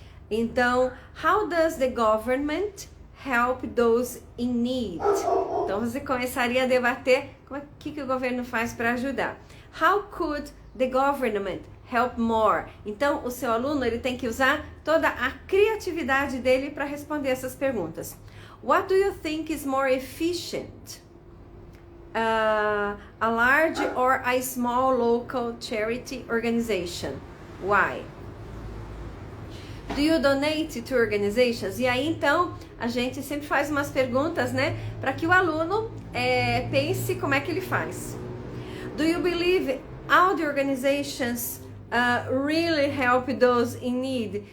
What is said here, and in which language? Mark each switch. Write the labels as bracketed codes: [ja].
[en] Então, how does the government help those in need? [pt] Então, você começaria a debater o que o governo faz para ajudar. [en] How could the government help more? [pt] Então, o seu aluno ele tem que usar toda a criatividade dele para responder essas perguntas. [en] What do you think is more efficient? A large or a small local charity organization? Why? Do you donate to organizations? [pt] E aí, então, a gente sempre faz umas perguntas, né? Para que o aluno pense como é que ele faz. [en] Do you believe all the organizations really help those in need?